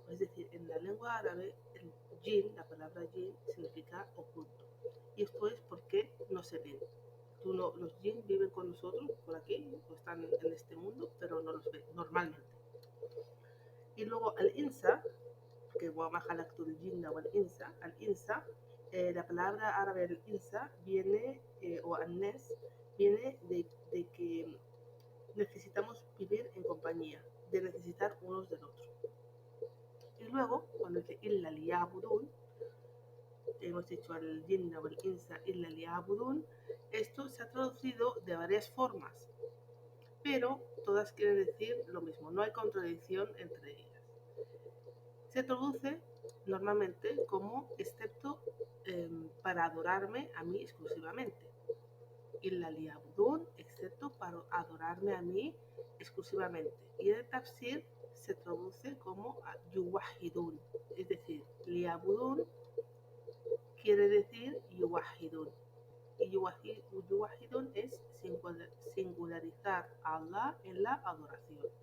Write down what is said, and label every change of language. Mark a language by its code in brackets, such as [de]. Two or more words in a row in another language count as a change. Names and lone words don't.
[es] Es decir, en la lengua árabe, el jinn, la palabra jinn, significa oculto. Y esto es porque no se ven. Los jinn viven con nosotros por aquí, o están en este mundo, pero no los ven normalmente. Y luego al-insa, que [ar] وما خلقت الجن والإنس, [es] al-insa, la palabra árabe al-insa viene, o an-nas, viene de que necesitamos vivir en compañía, de necesitar unos del otro. Y luego, cuando dice [ar] إلا ليعبدون, [es] hemos dicho [ar] الجن والإنس إلا ليعبدون, [es] esto se ha traducido de varias formas, pero todas quieren decir lo mismo, no hay contradicción entre ellas. Se traduce normalmente como excepto para adorarme a mí exclusivamente. [ar] إلا ليعبدون, [es] excepto para adorarme a mí exclusivamente. Y en el tafsir se traduce como yuwahidun, es decir, liya'budun quiere decir yuwahidun. Y yuwahidun es singularizar a Allah en la adoración.